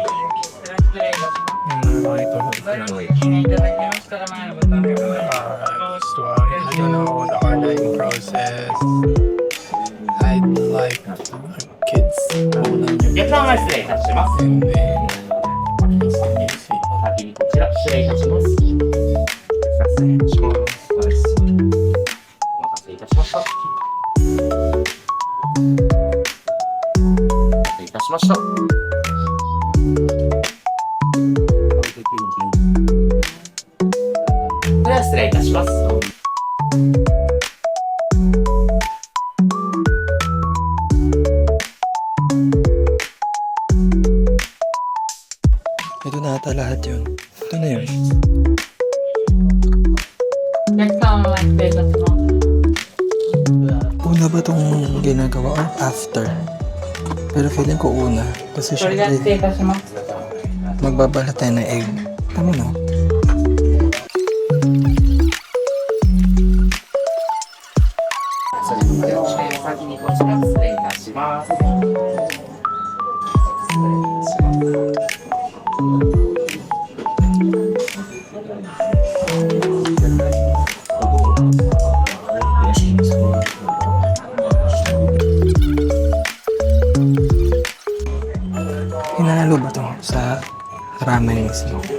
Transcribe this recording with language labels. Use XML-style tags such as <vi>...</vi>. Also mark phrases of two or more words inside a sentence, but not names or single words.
<en>I don't know the ordering process. I'd like kids holding</en> <ja>お客様失礼いたします。</ja> <en>and then</en> <ja>お先にこちら失礼いたします。失礼します。お待たせいたしました。お待たせいたしました。それでは失礼いたします。</ja> <tl>ito na ata lahat yun. Ito na yun.</tl> <ja>お客様は失礼いたします。</ja> <tl>Una ba itong ginagawa</tl> <en>or after?</en> <tl>Pero feeling ko una. Kasi</tl> <ja>それでは失礼いたします。</ja> <tl>magbabalat tayo ng egg. Tama no?</tl> <ja>お先にこちら失礼いたします。失礼いたします。</ja> <tl>Hinahalo ba ito sa ramen mismo?</tl>